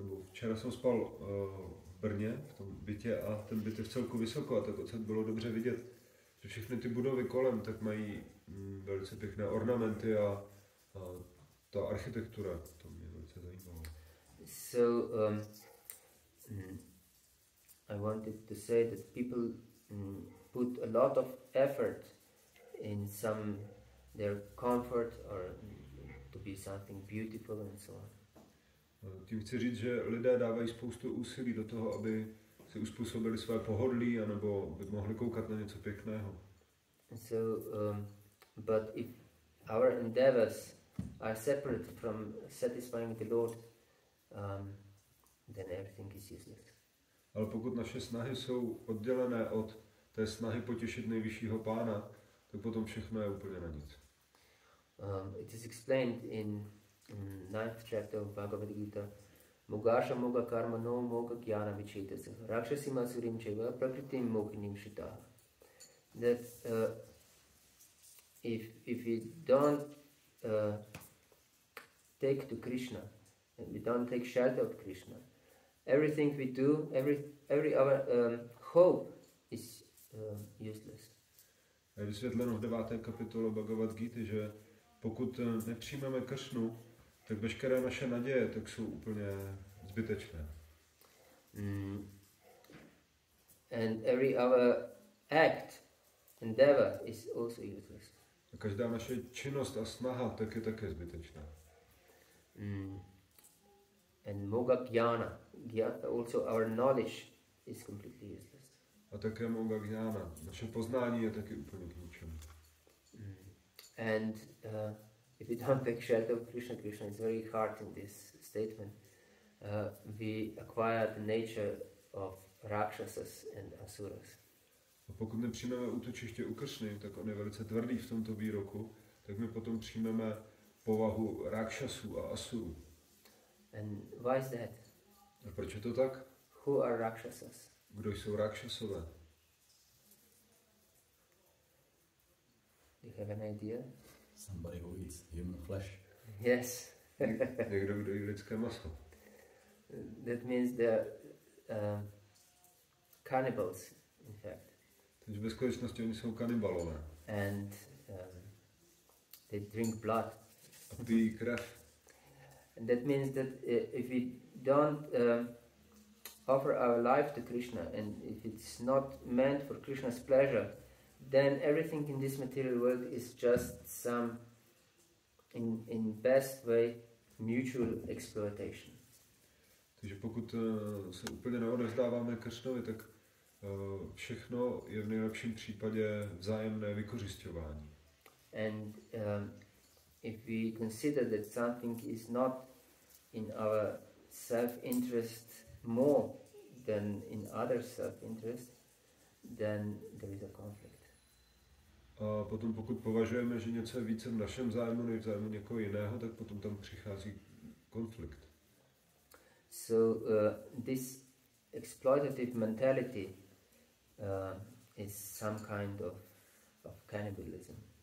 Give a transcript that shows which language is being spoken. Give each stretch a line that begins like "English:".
Czech: Včera jsem spal v Brně, v tom bytě, a ten byt je v celku vysoko, a tak odsud bylo dobře vidět, že všechny ty budovy kolem tak mají velice pěkné ornamenty a ta architektura, to mě velice zajímalo.
English: So I wanted to say that people put a lot of effort in their comfort or to be something beautiful and so on.
Czech: Tím chci říct, že lidé dávají spoustu úsilí do toho, aby si uspůsobili své pohodlí, anebo by mohli koukat na něco pěkného.
English: So, but if our endeavors are separate from satisfying the Lord, then everything is useless.
Czech: Ale pokud naše snahy jsou oddělené od té snahy potěšit nejvyššího Pána, tak potom všechno je úplně na nic.
English: It is explained in 9th chapter of Bhagavad Gita,
Sanskrit: Mogasha Moga Karma No Moga Jnana Vichetasya Rakshasima Asurim Chaiva Prakritim Mohinim Shitaha.
English: That if we don't take to Krishna, and we don't take shelter of Krishna, everything we do, every our hope is useless.
Czech: Je vysvětleno v 9. kapitole Bhagavad Gita, že pokud nepřijmeme Kršnu, tak veškeré naše naděje tak jsou úplně zbytečné.
English: And every other act, endeavor is also useless.
Czech: A každá naše činnost a snaha tak je také zbytečná.
English: And Moga Jnana, also our knowledge is completely useless.
Czech: A také Moga Jnana, naše poznání je taky úplně k ničemu.
English: And if we don't take shelter of Krishna, Krishna is very hard in this statement. We acquire the nature of Rakshasas and Asuras.
Czech: A pokud nepřijmeme útočiště u Kršny, tak on je velice tvrdý v tomto výroku, tak my potom přijmeme povahu Rakshasů a Asurů.
English: And why is that?
Czech: A proč je to tak?
English: Who are Rakshasas?
Czech: Kdo jsou Rakshasové?
English: Do you have an idea? Somebody who eats human flesh. Yes.
Czech: Někdo, kdo jí lidské maso.
English: That means the cannibals, in fact.
Czech: Takže ve skutečnosti oni jsou kanibalové.
English: And they drink blood.
Czech: A pijí krev.
English: And that means that if we don't offer our life to Krishna, and if it's not meant for Krishna's pleasure, then everything in this material world is just some, in best way, mutual exploitation.
Czech: Takže pokud se úplně neodevzdáváme Kršnovi, tak všechno je v nejlepším případě vzájemné vykořisťování.
English: And if we consider that something is not in our self-interest more than in other self-interest, then there is a conflict.
Czech: A potom pokud považujeme, že něco je více v našem zájmu než v zájmu někoho jiného, tak potom tam přichází konflikt.
English: So this exploitative mentality is some kind of cannibalism.